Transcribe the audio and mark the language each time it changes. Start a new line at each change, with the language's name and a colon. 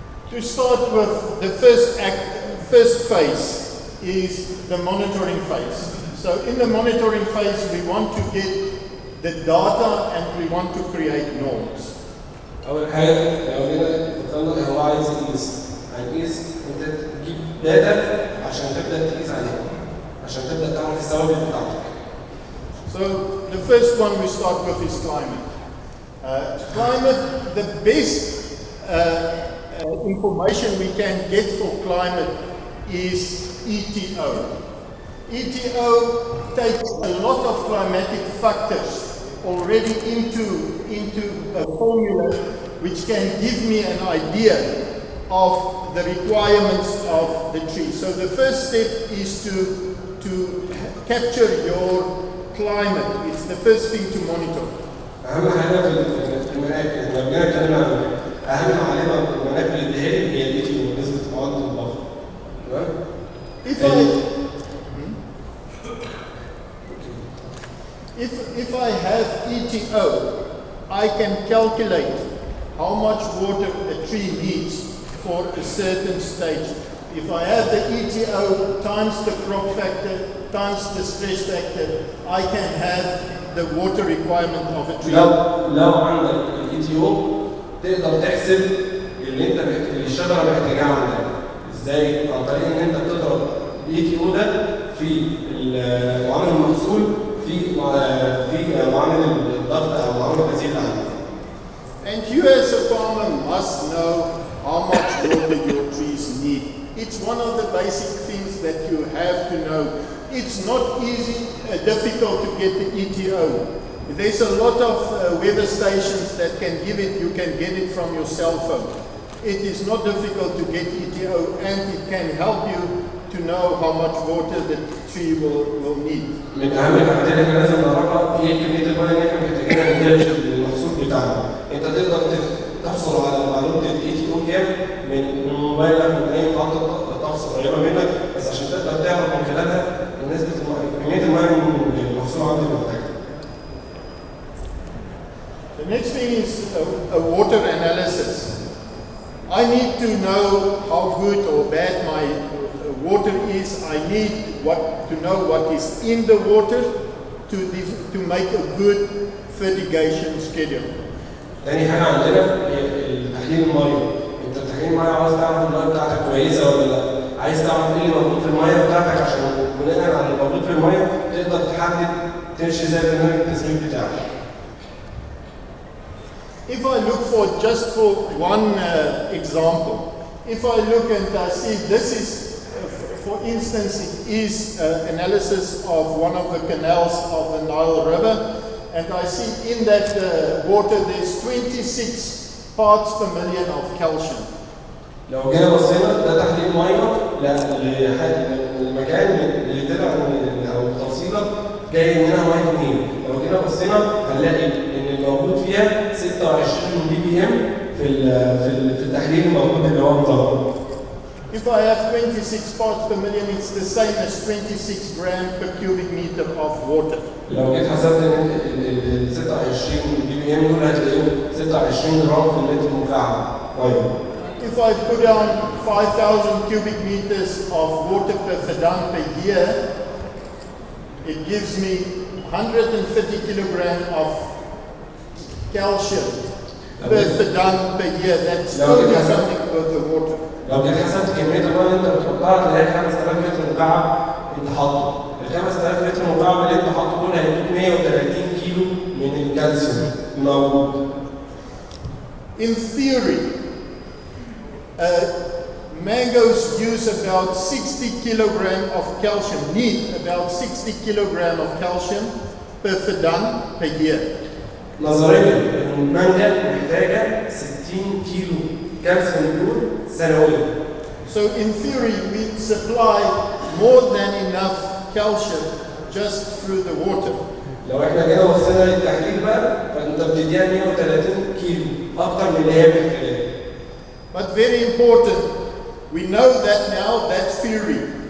English: to start with, the first phase is the monitoring phase. So in the monitoring phase, we want to get the data and we want to create norms.
Arabic: أول حاجة لو جينا فكرنا هو عايز يقيس، هنقيس أنت تجيب داتا عشان تبدأ تقيس عليها، عشان تبدأ تعمل الثوابت بتاعتك.
English: So the first one we start with is climate. Climate, the best information we can get for climate is ETO. ETO takes a lot of climatic factors already into a formula which can give me an idea of the requirements of the tree. So the first step is to capture your climate. It's the first thing to monitor.
Arabic: أهم حاجة في المناخ، لو جينا اتكلمنا عن أهم معلومة في المناخ بيديها لي هي الإيتيو، نسبة معدل الضغط. تمام؟
English: If I have ETO, I can calculate how much water a tree needs for a certain stage. If I have the ETO times the crop factor times the stress factor, I can have the water requirement of a tree.
Arabic: لو عندك الإيتيو تقدر تحسب اللي الشجرة محتاجاه عندك. ازاي؟ عن طريق ان انت بتضرب الإيتيو ده في معامل المحصول في معامل الضغط او معامل الغسيل اللي عندك.
English: And you as a farmer must know how much water your trees need. It's one of the basic things that you have to know. It's not difficult to get the ETO. There's a lot of weather stations that can give it. You can get it from your cell phone. It is not difficult to get ETO, and it can help you to know how much water the tree will need.
Arabic: من أهم الحاجات اللي احنا لازم نعرفها هي كمية المياه اللي احنا محتاجينها للمحصول بتاعنا. أنت تقدر تحصل على معلومة الETO كام من موبايلك، من أي محطة طقس قريبة منك، بس عشان تقدر تعرف من خلالها نسبة كمية المياه اللي المحصول عندك محتاجها.
English: The next thing is a water analysis. I need to know how good or bad my water is. I need to know what is in the water, to make a good fertigation schedule.
Arabic: تاني حاجة عندنا هي تحليل المية. أنت تحليل المية عاوز تعرف المية بتاعتك كويسة ولا لا؟ عايز تعرف إيه اللي موجود في المية بتاعتك عشان بناء على اللي موجود في المية تقدر تحدد تمشي زي برنامج التسميد بتاعك.
English: If I look for one example, if I look and I see this is, for instance, it is analysis of one of the canals of the Nile River, and I see in that water there's 26 parts per million of calcium.
Arabic: لو جينا بصينا ده تحليل ميه للمكان اللي طلع او التوصيله جاي منها ميه منين؟ لو جينا بصينا هنلاقي ان الموجود فيها 26 بي بي ام في التحليل الموجود اللي هو مظهر.
English: If I have 26 parts per million, it's the same as 26 grams per cubic meter of water.
Arabic: لو جيت حسبت ال 26 بي بي ام دول هتلاقيهم 26 جرام في المتر مكعب ميه.
English: If I put down 5,000 cubic meters of water per fadam per year, it gives me 150 kilograms of calcium per fadam per year. That's only something worth the water.
Arabic: لو جيت حسبت كمية المية اللي أنت بتحطها تلاقي 5000 متر مكعب أنت حاطه. ال 5000 متر مكعب اللي أنت حاطه دول هيدوك 130 كيلو من الكالسيوم الموجود.
English: In theory, mangoes use about 60 kilograms of calcium, need about 60 kilograms of calcium per fadam per year.
Arabic: نظريا المانجا محتاجة 60 كيلو كالسيوم سنويا.
English: So in theory, we supply more than enough calcium just through the water.
Arabic: لو احنا جينا بصينا للتحليل بقى فانت بتديها 130 كيلو اكتر من اللي هي محتاجاه.
English: But very important, we know that now, that's theory.